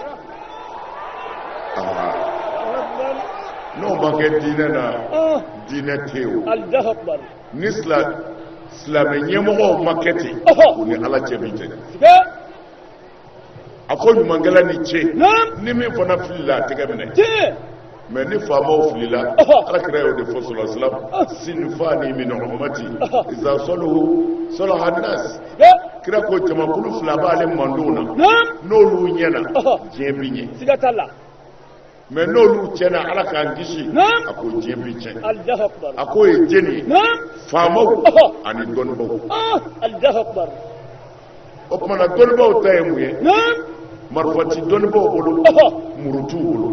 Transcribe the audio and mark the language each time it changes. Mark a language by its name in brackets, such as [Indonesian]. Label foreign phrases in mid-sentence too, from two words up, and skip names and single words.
[Bambara] n'o ma kɛ diinɛ na diinɛ tɛ yen o [Arabic] الله أكبر [Bambara] ni silamɛ ɲɛmɔgɔw ma kɛ ten u ni ala cɛ min jɛɲa a ko ɲumankɛla ni ce ni min fana filila a tɛgɛ minɛ mais ni faamaw filila alakira y'o de fɔ [Arabic] صلى الله عليه وسلم صنفان من أمتي إذا صلحوا صلح الناس [Bambara] kira ko jamakulu fila b'ale mandenw na n'olu ɲɛna diɲɛ bi ɲɛ siga t'a la mais n'olu tiɲɛna ala k'an kisi a ko diɲɛ bi tiɲɛ [Arabic] الله أكبر [Bambara] a ko ye jeni faamaw ani dɔnnibaw [Arabic] الله أكبر [Bambara] o kumana dɔnnibaw ta ye mun ye marifati dɔnnibaw bolo muru t'u bolo